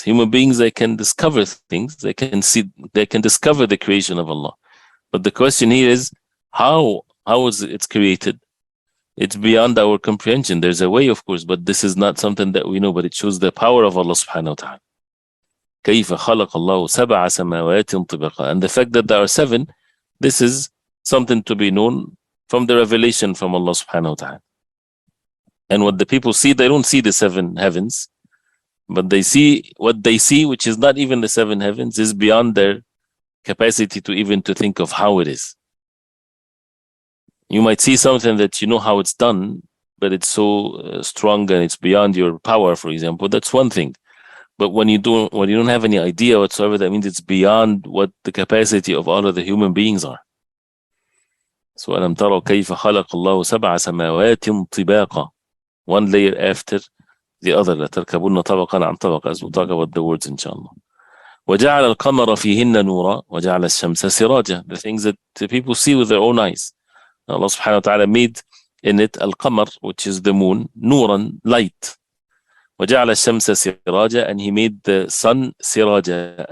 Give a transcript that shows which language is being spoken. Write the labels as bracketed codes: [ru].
[en] Human beings, they can discover things, they can see, they can discover the creation of Allah. But the question here is, how is it's created? It's beyond our comprehension. There's a way, of course, but this is not something that we know, but it shows the power of Allah subhanahu wa ta'ala. [ar] كيف خلق الله سبع سماوات طباقا. [en] And the fact that there are 7, this is something to be known from the revelation from Allah subhanahu wa ta'ala. And what the people see, they don't see the 7 heavens, but they see what they see, which is not even the 7 heavens, is beyond their capacity to even to think of how it is. You might see something that you know how it's done, but it's so strong and it's beyond your power, for example. That's one thing. But when you don't have any idea whatsoever, that means it's beyond what the capacity of all of the human beings are. So [ar] ألم تروا كيف خلق الله سبع سماوات طباقا, [en] one layer after the other. [ar] لتركبن طبقا عن طبق, [en] as we'll talk about the words inshallah. [ar] وجعل القمر فيهن نورا وجعل الشمس سراجا, [en] the things that the people see with their own eyes. Allah subhanahu wa ta'ala made in it al-qamar, which is the moon, nuran, light. [ar] وجعل الشمس سراجا, [en] and he made the sun siraja.